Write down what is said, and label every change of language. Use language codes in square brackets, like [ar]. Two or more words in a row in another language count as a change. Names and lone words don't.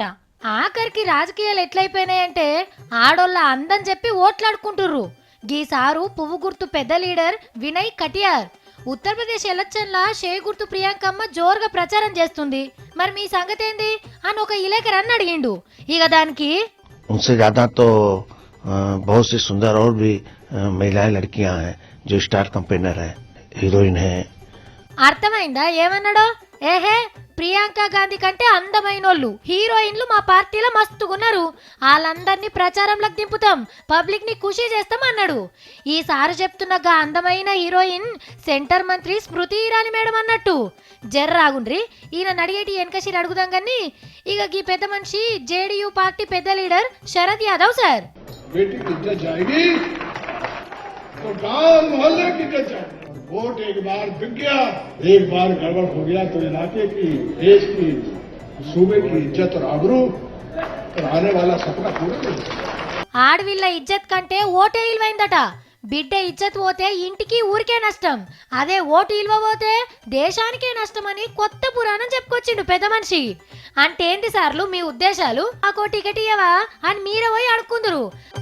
[te] ఆఖరికి రాజకీయాలు ఎట్లయిపోయినాయంటే ఆడోళ్ళ అందం చెప్పి ఓట్లాడుకుంటుర్రు. గీసారు పువ్వు గుర్తు పెద్ద లీడర్ వినయ్ కటియార్. ఉత్తరప్రదేశ్ ఎలక్షన్ల షే గుర్తు ప్రియాంకమ్మ జోరుగా ప్రచారం చేస్తుంది. మరి మీ సంగతి ఏంది అని ఒక ఇలేకర్ అని అడిగిండు. ఇక దానికి [hi] उनसे ज्यादा तो बहुत सी सुंदर और भी महिलाएं लड़कियां हैं जो स्टार कंपेनर है, हीरोइन है. [te] అర్థమైందా ఏమన్నాడో? ఏహే ప్రియాంక గాంధీ కంటే అందమైనోళ్ళు హీరోయిన్లు మా పార్టీలో మస్తుగున్నారు. వాళ్ళందరినీ ప్రచారంలోకి దింపుతాం, పబ్లిక్ ని ఖుషి చేస్తాం అన్నాడు. ఈసారి చెప్తున్నగా అందమైన హీరోయిన్ సెంటర్ మంత్రి స్మృతి ఇరానీ మేడం అన్నట్టు. జర్రాగుండ్రి ఈయన అడిగేటి వెనకసిరి అడుగుదాం కానీ. ఇక ఈ పెద్ద మనిషి జేడీయూ పార్టీ పెద్ద లీడర్ శరద్ యాదవ్ సార్. [hi] वोट एक बार बिक गया, एक बार गड़बड़ हो गया तो इलाके की, देश की, सूबे की इज्जत और आबरू आने वाला सपना पूरा नहीं. [te] ఆడవిళ్ళ ఇజ్జత్ కంటే ఓటే ఇల్వైందట. బిడ్డ ఇజ్జత్ పోతే ఇంటికి ఊరికే నష్టం, అదే ఓటు ఇల్వ పోతే దేశానికే నష్టం అని కొత్త పురాణం చెప్పుకొచ్చిండు పెద్ద మనిషి. అంటే ఏంటి సార్లు మీ ఉద్దేశాలు? ఆ టికెట్ ఇయ్యవా అని మీరే పోయి అడుక్కుందరు.